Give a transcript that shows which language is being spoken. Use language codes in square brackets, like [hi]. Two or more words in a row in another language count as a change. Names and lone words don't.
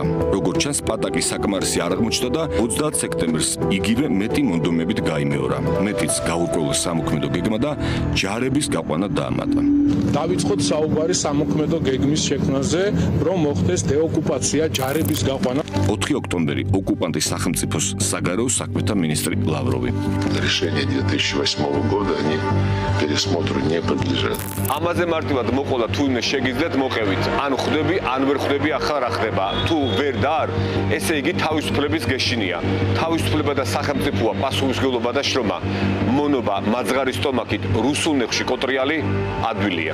[ka] როგორც ჩანს, პატაკი საკმარისი არ აღმოჩნდა და 30 სექტემბერს იგივე მეტი მონდომებით გაიმეორა. მეტიც გაურკვეველ სამოქმედო გეგმა და ჯარების გაყვანა დაამატა. დავიწყოთ საუბარი სამოქმედო გეგმის შექმნაზე, რომ მოხდეს დეოკუპაცია, ჯარების გაყვანა. 4 ოქტომბერი ოკუპანტის სახელმწიფოს საგარეო საქმეთა მინისტრი ლავროვი. [ru] Решение 2008 года они пересмотру не подлежат. [ka] ამაზე მარტივად მოყოლა თუ იმე შეგიძლიათ მოყევით. ან ხვდები, ან ვერ ხვდები, ახლა რა ხდება. თუ ვერ და არ, ესე იგი თავისუფლების გეშინია. თავისუფლება და სახელმწიფოა, პასუხისმგებლობა და შრომა. მონობა მაძღარი სტომაქით რუსულ ნეხში კოტრიალი ადვილია.